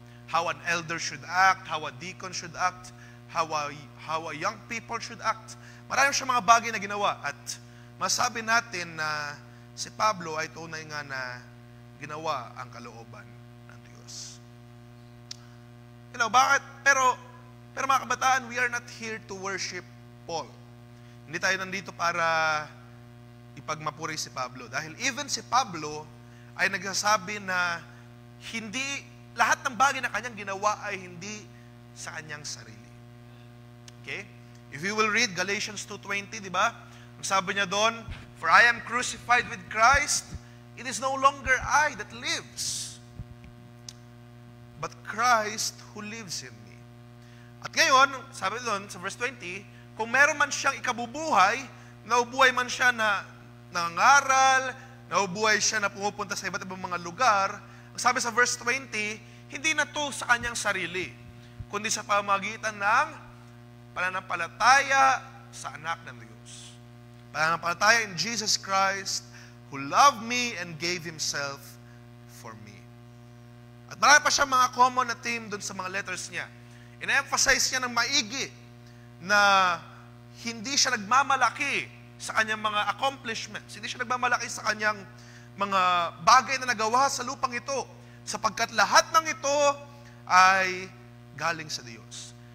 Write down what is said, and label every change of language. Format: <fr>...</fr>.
<en>How an elder should act, how a deacon should act, how a young people should act.</en> <tl>Marami siya mga bagay na ginawa. At masabi natin na si Pablo ay tunay nga na ginawa ang kalooban ng Diyos.</tl> <en>You know,</en> <tl>bakit? Pero mga kabataan,</tl> <en>we are not here to worship Paul.</en> <tl>Hindi tayo nandito para ipagmapuri si Pablo. Dahil even si Pablo ay nagsasabi na hindi, lahat ng bagay na kanyang ginawa ay hindi sa kanyang sarili.</tl> <en>Okay? If you will read Galatians 2:20,</en> <tl>di ba? Ang sabi niya doon,</tl> <en>for I am crucified with Christ, it is no longer I that lives, but Christ who lives in me.</en> <tl>At ngayon, sabi doon sa verse 20, kung meron man siyang ikabubuhay, naubuhay man siya na nangangaral, naubuhay siya na pumupunta sa iba't ibang mga lugar, ang sabi sa verse 20, hindi na to sa kanyang sarili, kundi sa pamagitan ng pananampalataya sa anak ng Diyos. Pananampalataya</tl> <en>in Jesus Christ, who loved me and gave Himself for me.</en> <tl>At marami pa siya mga common na theme dun sa mga letters niya. Ina-emphasize niya ng maigi na hindi siya nagmamalaki sa kanyang mga accomplishments. Hindi siya nagmamalaki sa kanyang mga bagay na nagawa sa lupang ito, sapagkat lahat ng ito ay galing sa Diyos.</tl>